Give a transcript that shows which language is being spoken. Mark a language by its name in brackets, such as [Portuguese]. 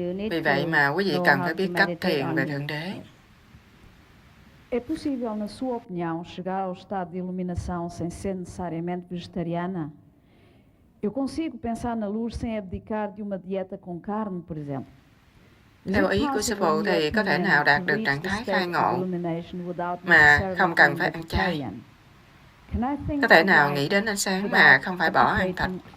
[Vietnamese] Vì vậy mà quý vị cần phải biết cách thiền về Thượng Đế. [Portuguese] É possível, na sua opinião, chegar ao estado de iluminação sem ser necessariamente vegetariana? Eu consigo pensar na luz sem abdicar de uma dieta com carne, por exemplo. [Vietnamese] Theo ý của sư phụ thì có thể nào đạt được trạng thái khai ngộ mà không cần phải ăn chay? Có thể nào nghĩ đến ánh sáng mà không phải bỏ ăn thịt?